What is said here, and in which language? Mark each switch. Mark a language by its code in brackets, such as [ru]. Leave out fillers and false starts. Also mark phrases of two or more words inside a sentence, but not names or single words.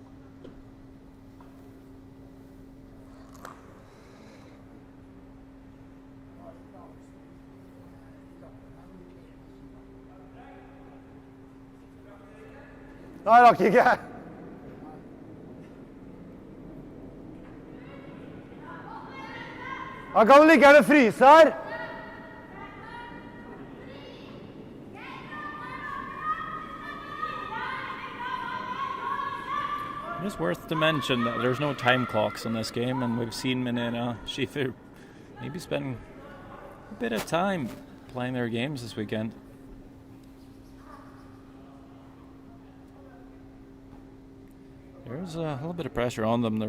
[no] Nei, jeg rakk ikke. Han kan vel like gjerne fryse her. [en] It's worth to mention that there's no time clocks on this game, and we've seen Minera Skifer maybe spend a bit of time playing their games this weekend. There's a little bit of pressure on them.